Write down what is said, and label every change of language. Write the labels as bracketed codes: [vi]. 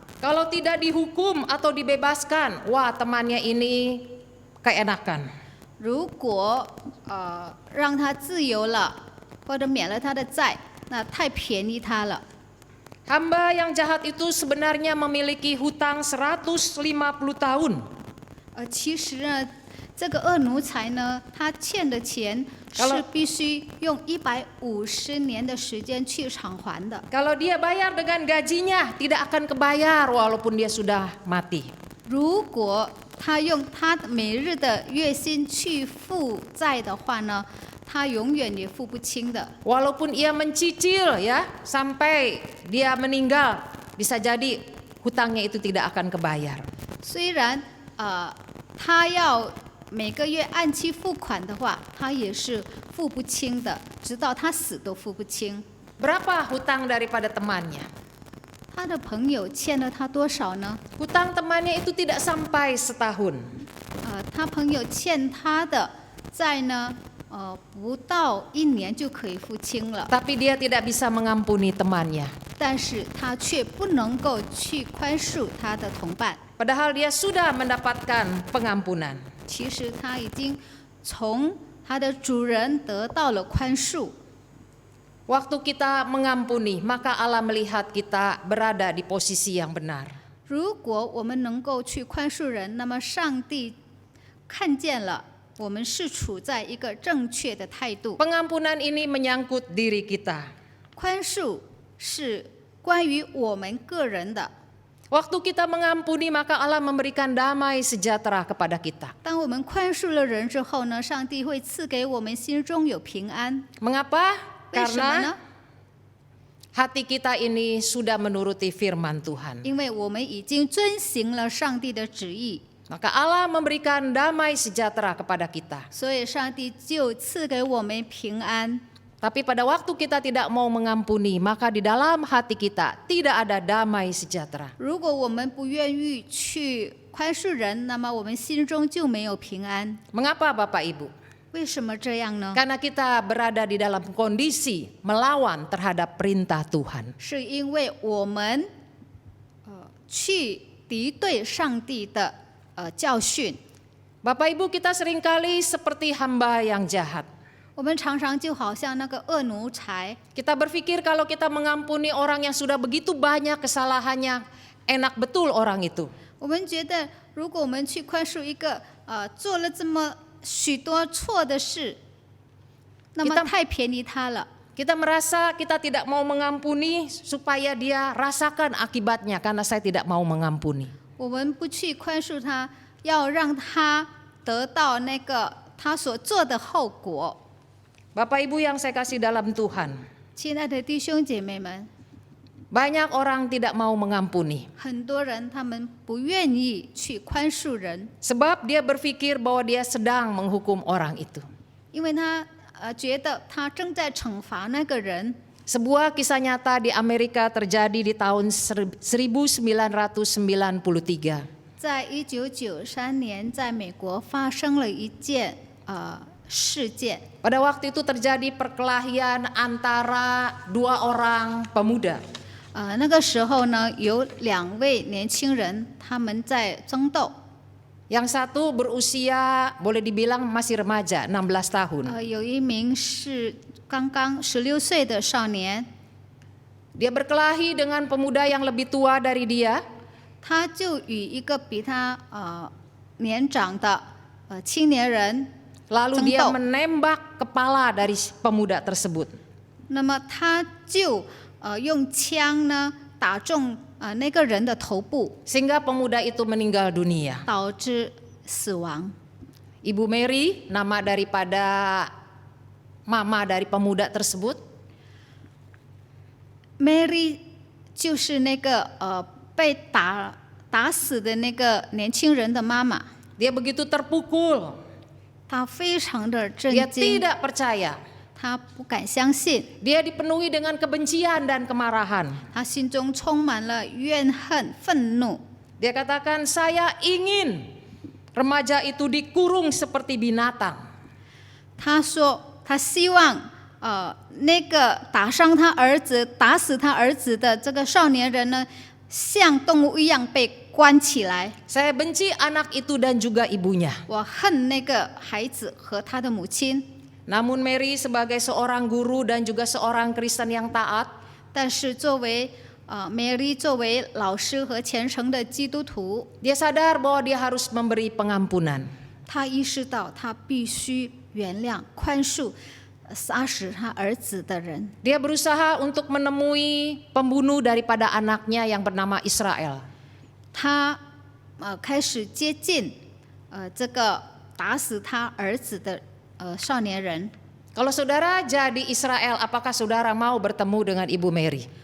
[id] Kalau tidak dihukum atau dibebaskan, wah temannya ini keenakan. [zh] 如果让他自由了，或者免了他的债，那太便宜他了。 [id] Hamba yang jahat itu sebenarnya memiliki hutang 150 tahun. [zh] 其实呢，这个恶奴才呢，他欠的钱 [id] Kalau- [zh] 是必须用150年的时间去偿还的。 [id] Kalau dia bayar dengan gajinya, tidak akan kebayar walaupun dia sudah mati. [zh] 如果他用他每日的月薪去付债的话呢，他永远也付不清的。 [id] Walaupun ia mencicil ya sampai dia meninggal, bisa jadi hutangnya itu tidak akan kebayar. [zh] 虽然他要每个月按期付款的话，他也是付不清的，直到他死都付不清。 [id] Berapa hutang daripada temannya? [zh] 他的朋友欠了他多少呢？ [id] Hutang temannya itu tidak sampai setahun. [zh] 他朋友欠他的债呢，不到1年就可以付清了， [id] Tapi dia tidak bisa mengampuni temannya. [zh] 但是他却不能够去宽恕他的同伴。 [id] Padahal dia sudah mendapatkan pengampunan. [zh] 其实他已经从他的主人得到了宽恕。 [id] Waktu kita mengampuni, maka Allah melihat kita berada di posisi yang benar. [zh] 如果我们能够去宽恕人，那么上帝看见了我们是处在一个正确的态度。 [id] Pengampunan ini menyangkut diri kita. [zh] 宽恕是关于我们个人的。 [id] Waktu kita mengampuni, maka Allah memberikan damai sejahtera kepada kita. [zh] 当我们宽恕了人之后呢，上帝会赐给我们心中有平安。 [id] Mengapa? [zh] 为什么呢 [id] Karena？ hati kita ini sudah menuruti firman Tuhan. [zh] 因为我们已经遵行了上帝的旨意， [id] Maka Allah memberikan damai sejahtera kepada kita. [zh] 所以上帝就赐给我们平安。 [id] Tapi pada waktu kita tidak mau mengampuni, maka di dalam hati kita tidak ada damai sejahtera. [zh] 如果我们不愿意去宽恕人，那么我们心中就没有平安。 [id] Mengapa Bapak Ibu? [zh] 为什么这样呢？ [id] Karena kita berada di dalam kondisi melawan terhadap perintah Tuhan. [zh] 是因为我们去敌对上帝的教训。 [id] Bapak Ibu, kita seringkali seperti hamba yang jahat. [zh] 我们常常就好像那个恶奴才， [id] Kita berpikir kalau kita mengampuni orang yang sudah begitu banyak kesalahannya, enak betul orang itu. [zh] 我们觉得如果我们去宽恕一个做了这么许多错的事，那么 [id] Kita- [zh] 太便宜他了。 [id] Kita merasa kita tidak mau mengampuni supaya dia rasakan akibatnya karena saya tidak mau mengampuni. [zh] 我们不去宽恕他，要让他得到那个他所做的后果。 [id] Bapak Ibu yang saya kasih dalam Tuhan, [zh] 亲爱的弟兄姐妹们， [id] banyak orang tidak mau mengampuni. [zh] 很多人他们不愿意去宽恕人， [id] Sebab dia berpikir bahwa dia sedang menghukum orang itu. [zh] 因为他觉得他正在惩罚那个人。 [id] Sebuah kisah nyata di Amerika terjadi di tahun 1993. [zh] 在1993年，在美国发生了一件事件。 [id] Pada waktu itu terjadi perkelahian antara dua orang pemuda. [zh] 那个时候呢，有2位年轻人，他们在争斗。 [id] Yang satu berusia boleh dibilang masih remaja, 16 tahun. [zh] 有一名是刚刚16岁的少年， [id] Dia berkelahi dengan pemuda yang lebih tua dari dia. [zh] 他就与一个比他年长的青年人 [id] Lalu [zh] 争 [id] dia [zh] 斗。 [id] menembak kepala dari pemuda tersebut. [zh] 那么他就用枪呢打中那个人的头部， [id] Sehingga pemuda itu meninggal dunia. [zh] 导致死亡。 [id] Ibu Mary, nama daripada mama dari pemuda tersebut. [zh] Mary 就是那个被打死的那个年轻人的妈妈， [id] Dia begitu terpukul. [zh] 她非常的震 [id] Dia [zh] 惊， [id] tidak percaya. [zh] 她不敢相信， [id] Dia dipenuhi dengan kebencian dan kemarahan. [zh] 她心中充满了怨恨、愤怒。 [id] Dia katakan, saya ingin remaja itu dikurung seperti binatang. [zh] 她说，她希望那个打伤他儿子、打死他儿子的这个少年人呢，像动物一样被关起来。 [id] Saya benci anak itu dan juga ibunya. [zh] 我恨那个孩子和他的母亲。 [id] Namun Mary sebagai seorang guru dan juga seorang Kristen yang taat, [zh] 但是作为Mary 作为老师和虔诚的基督徒， [id] dia sadar bahwa dia harus memberi pengampunan. [zh] 他意识到他必须原谅、宽恕杀死他儿子的人。 [id] Dia berusaha untuk menemui pembunuh daripada anaknya yang bernama Israel. [zh] 他开始接近这个打死他儿子的少年人。 [id] Kalau saudara jadi Israel, apakah saudara mau bertemu dengan Ibu Mary?